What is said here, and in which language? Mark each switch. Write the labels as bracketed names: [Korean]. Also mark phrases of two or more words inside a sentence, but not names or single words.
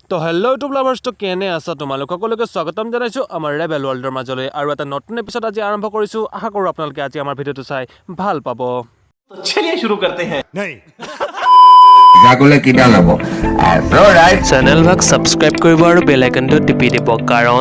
[Assamese] তো [English] hello YouTube lovers [Assamese] তো কেনে আছা তোমালোক সকলোকে স্বাগতম জনাইছো আমাৰ ৰেবেল ৱৰ্ল্ডৰ মাজলৈ আৰু এটা নতুন এপিছড আজি আৰম্ভ কৰিছো আশা কৰো আপোনালোকে আজি আমাৰ ভিডিঅ'টো চাই ভাল পাব [Hindi] तो चलिए शुरू करते हैं नहीं গাগলে কিডা লব অলৰাইট [Assamese] চেনেল ভাগ সাবস্ক্ৰাইব কৰিব আৰু বেল আইকনটো টিপি দিব কাৰণ